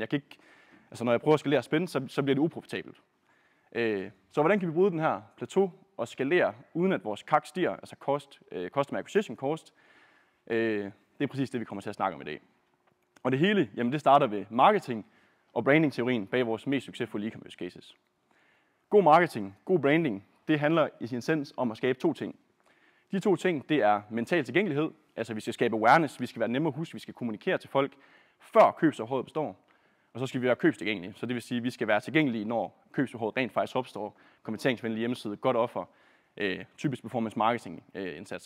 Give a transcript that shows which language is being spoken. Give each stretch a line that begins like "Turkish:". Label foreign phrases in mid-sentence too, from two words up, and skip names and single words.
Danish: Jeg kan ikke, altså når jeg prøver at skalere spænd, så bliver det uprofitabelt. Så hvordan kan vi bryde den her plateau og skalere, uden at vores CAC stiger, altså
English: Customer Acquisition Cost?
Danish: Det er præcis det, vi kommer til at snakke om i dag. Og det hele, jamen det starter ved marketing og branding-teorien bag vores mest succesfulde
English: e-commerce cases.
Danish: God marketing, god branding, det handler i sin essens om at skabe 2 ting. De 2 ting, det er mental tilgængelighed, altså vi skal skabe awareness, vi skal være nemme at huske, vi skal kommunikere til folk, før købsbehovet består. Og så skal vi være købstilgængelige, så det vil sige, at vi skal være tilgængelige, når købsbehovet rent faktisk opstår. Kommenteringsvenlig hjemmeside, godt offer, typisk
English: performance marketing
Danish: indsatser.